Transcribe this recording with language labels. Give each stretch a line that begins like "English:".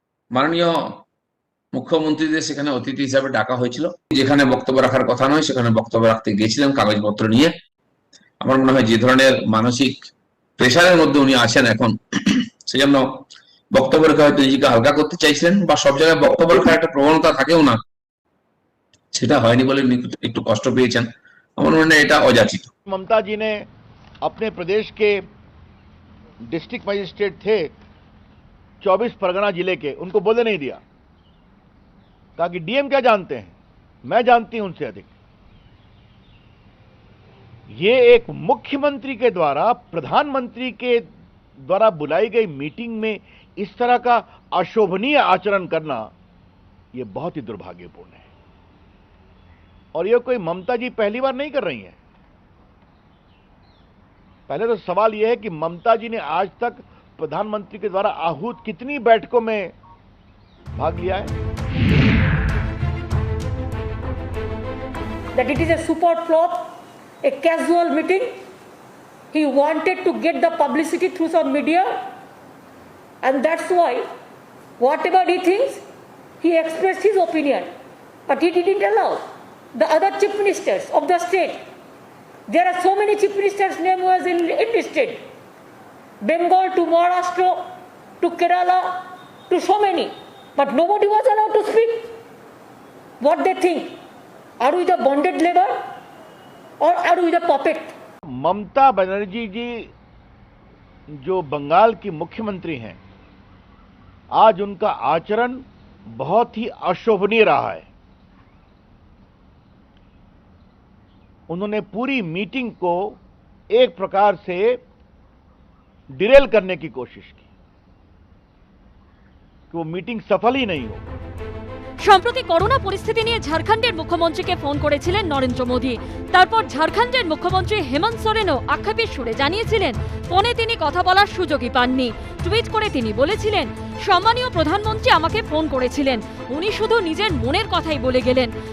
Bangla: মাননীয় মুখ্যমন্ত্রীদের সেখানে অতিথি হিসাবে ডাকা হয়েছিল, যেখানে বক্তব্য রাখার কথা নয় সেখানে বক্তব্য রাখতে গিয়েছিলেন কাগজপত্র নিয়ে। আমার মনে হয় যে ধরনের মানসিক প্রেশারের মধ্যে উনি আছেন এখন, সেজন্য বক্তব্য রেখে হয়তো নিজেকে হালকা করতে চাইছিলেন, বা সব জায়গায় বক্তব্য রাখার একটা প্রবণতা থাকেও না, সেটা হয়নি বলে একটু কষ্ট পেয়েছেন। আমার মনে হয় এটা অযাচিত।
Hindi: ममता जी ने अपने प्रदेश के डिस्ट्रिक्ट मजिस्ट्रेट थे 24 परगना जिले के, उनको बोलने नहीं दिया। कहा कि डीएम क्या जानते हैं, मैं जानती हूं उनसे अधिक। ये एक मुख्यमंत्री के द्वारा प्रधानमंत्री के द्वारा बुलाई गई मीटिंग में इस तरह का अशोभनीय आचरण करना ये बहुत ही दुर्भाग्यपूर्ण है। और ये कोई ममता जी पहली बार नहीं कर रही हैं। पहले तो सवाल यह है कि ममता जी ने आज तक प्रधानमंत्री के द्वारा आहूत कितनी बैठकों में भाग लिया है।
English: That it is a super flop, a casual meeting. He wanted to get the publicity through some media, and that's why whatever he thinks, he expressed his opinion, but he didn't allow the other chief ministers of the state. There are so many chief ministers' name was enlisted. Bengal to Maharashtra to Kerala to so many, but nobody was allowed to speak. What they think? Are we the bonded labor or are we the puppet?
Hindi: Mamata Banerjee जी जो बंगाल की मुख्यमंत्री हैं, आज उनका आचरण बहुत ही अशोभनीय रहा है। उन्होंने पूरी मीटिंग को एक प्रकार से डिरेल करने की कोशिश की कि वो मीटिंग सफल ही नहीं हो।
Bangla: সম্প্রতি করোনা পরিস্থিতি নিয়ে ঝাড়খণ্ডের মুখ্যমন্ত্রীকে ফোন করেছিলেন নরেন্দ্র মোদী। তারপর ঝাড়খণ্ডের মুখ্যমন্ত্রী হেমন্ত সোরেনও আক্ষেপের সুরে জানিয়েছিলেন ফোনে তিনি কথা বলার সুযোগই পাননি। টুইট করে তিনি বলেছিলেন, সম্মানীয় প্রধানমন্ত্রী আমাকে ফোন করেছিলেন, উনি শুধু নিজের মনের কথাই বলে গেলেন।